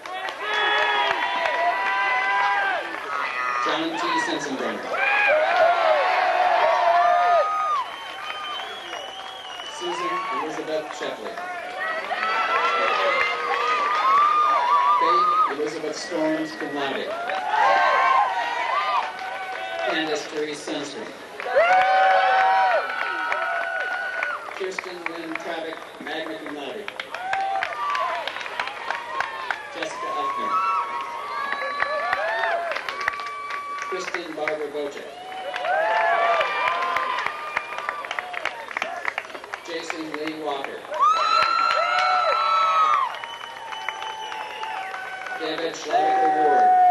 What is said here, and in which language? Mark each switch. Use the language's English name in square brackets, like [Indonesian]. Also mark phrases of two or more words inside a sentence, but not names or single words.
[English] John T. Sensenbrenner. Susan Elizabeth Sheffley. Faith Elizabeth Storms, [Latin] cum laude. [English] Candace Therese Sunstrom. Kirsten Lynn Travick, [Latin] magna cum laude. [English] Jessica Uffner. Kristen Barbara Bocek. Jason Lee Walker. David Schlager Ward.